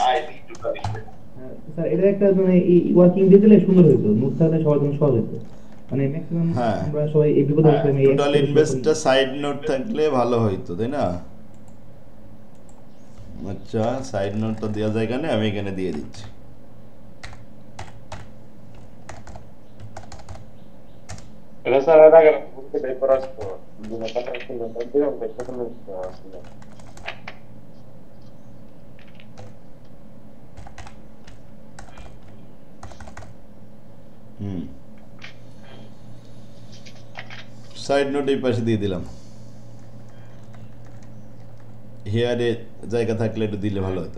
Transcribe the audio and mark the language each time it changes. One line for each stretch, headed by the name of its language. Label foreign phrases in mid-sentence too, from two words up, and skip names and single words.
Bangla: স্যার এটা একটা মানে ওয়ার্কিং দিয়ে দিলে সুন্দর হইতো, নোট থাকলে সবার জন্য সহজ হতো, মানে ম্যাক্সিমাম হ্যাঁ, আমরা সবাই এই বিপদে পড়ছিলাম এই
English: total invest side note
Bangla: থাকলে ভালো হইতো, তাই না? আচ্ছা,
English: side note
Bangla: দেওয়া যায় এখানে, আমি এখানে দিয়ে দিচ্ছি।
Spanish: Pero esa era que busque de por esto, de una cosa que no te digo, que esto no es
Bangla: হুম,
English: side note
Bangla: এই পাশে দিয়ে দিলাম, হেয়ারে জায়গা থাকলে একটু দিলে ভালো হতো।